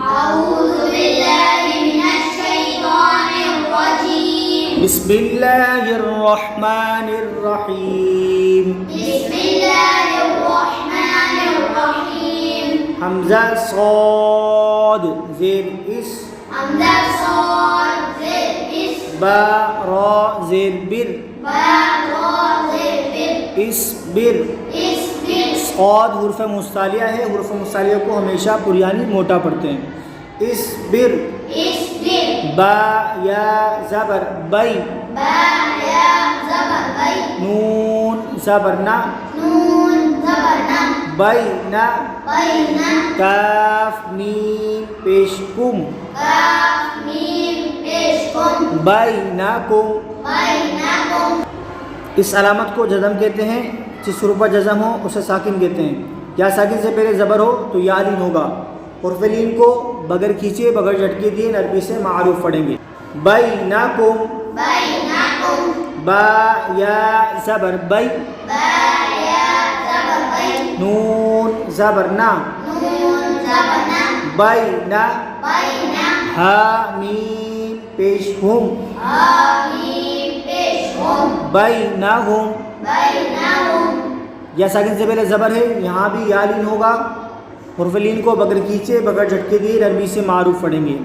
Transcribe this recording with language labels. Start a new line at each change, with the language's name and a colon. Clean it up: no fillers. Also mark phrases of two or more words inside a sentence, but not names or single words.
Arabic: اعوذ باللہ من الشیطان الرجیم، بسم اللہ الرحمن الرحیم۔ بسم اللہ الرحمن الرحیم۔
Urdu: حمزہ صاد زیر اس، حمزہ صاد زیر اس، با را زیر بر، با را زیر بر،
Arabic: اسبر۔ اصبر،
Urdu: صاد حرف مستعلیہ ہے، حرف مستعلیہ کو ہمیشہ پریانی موٹا پڑھتے ہیں۔
Arabic: اسبر۔ اصبر،
Urdu: با یا زبر بی، با یا زبر بی، نون زبر نا، نون زبر نا،
Arabic: بینا، بینا،
Urdu: کاف میم پیش کم، کاف میم پیش کم،
Arabic: بینکم۔ بینکم۔
Urdu: اس علامت کو جزم کہتے ہیں، جس حروف پر جزم ہو اسے ساکن کہتے ہیں۔ یا ساکن سے پہلے زبر ہو تو یا لین ہوگا۔ حرف لین کو بغیر کھینچے بغیر جھٹکے دیے عربی سے معروف پڑھیں گے۔
Arabic: بینکم، بینکم،
Urdu: با یا زبر بی، با یا زبر بی، نون زبر نا، نون زبر نا،
Arabic: بینا، بینا،
Urdu: ہا میم پیش ہم، حامیم پیش ہم،
Arabic: بینہم۔ بینہم۔
Urdu: یا ساکن سے پہلے زبر ہے، یہاں بھی یا لین ہوگا۔ حرف لین کو بغیر کھینچے بغیر جھٹکے دیے عربی سے معروف پڑھیں گے۔